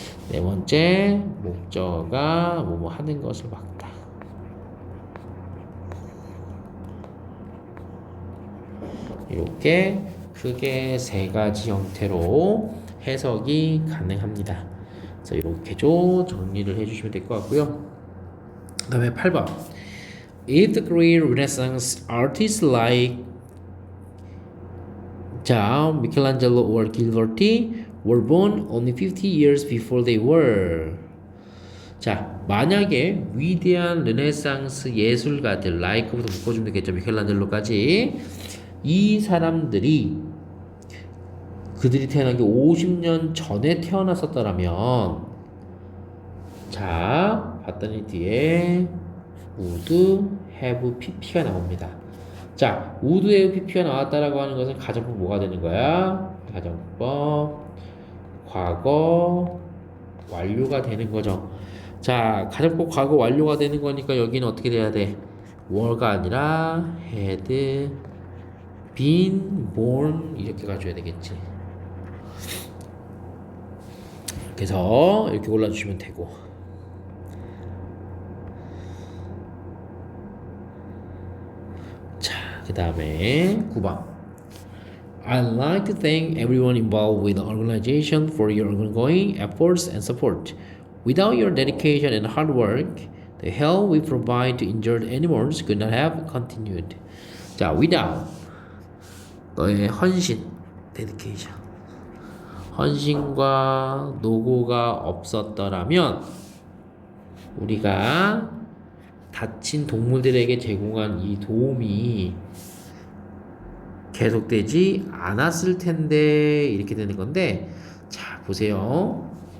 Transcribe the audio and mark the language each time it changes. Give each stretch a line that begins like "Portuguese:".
Korean: 네 번째 목적어가 뭐뭐 하는 것을 막다. 이렇게 크게 세 가지 형태로 해석이 가능합니다. 그래서 이렇게 좀 정리를 해주시면 될 것 같고요. 그 다음에 8번
English: If the great Renaissance artists like 자, 미켈란젤로 or 길버티 were born only 50 years before they were.
Korean: 자, 만약에 위대한 르네상스 예술가들 like부터 묶어주면 되겠죠. 미켈란젤로까지 이 사람들이 그들이 태어난 게 50년 전에 태어났었더라면 자 봤더니 뒤에 would have pp가 나옵니다. 자 would have pp가 나왔다라고 하는 것은 가정법 뭐가 되는 거야? 가정법 과거 완료가 되는 거죠. 자 가정법 과거 완료가 되는 거니까 여기는 어떻게 돼야 돼? were가 아니라
English: had been born
Korean: 이렇게 가져야 되겠지. 그래서 이렇게 골라주시면 되고 자 그 다음에 9번
English: I'd like to thank everyone involved with the organization for your ongoing efforts and support. Without your dedication and hard work, the help we provide to injured animals could not have continued.
Korean: 자, without 너의 헌신, dedication, 헌신과 노고가 없었더라면 우리가 다친 동물들에게 제공한 이 도움이 계속되지 않았을 텐데 이렇게 되는 건데 자 보세요.